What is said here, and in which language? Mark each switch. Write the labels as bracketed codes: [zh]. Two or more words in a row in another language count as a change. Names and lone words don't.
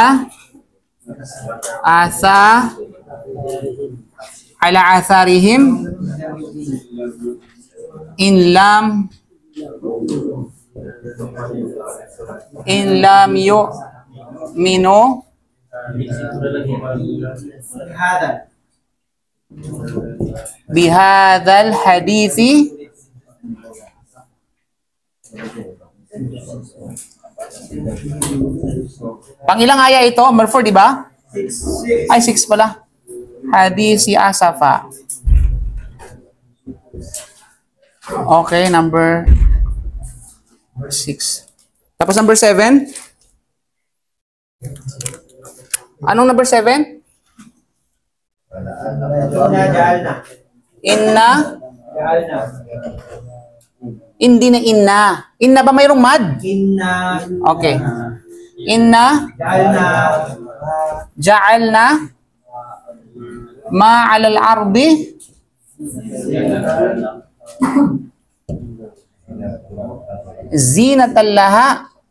[ar] آثارهم إن لم يؤمنوا بهذا الحديث. [tl] Pangilang aya ito? Number 4, di ba? 6. Ay, 6 pala. Hadisi Asafa. [en] Okay, number 6. [tl] Tapos number 7? Anong number 7? [ar] Inna. [tl] Hindi na inna. Inna ba mayroong mad? [ar] Inna. Okay. إنا جعلنا. ما على الأرض زينة لها.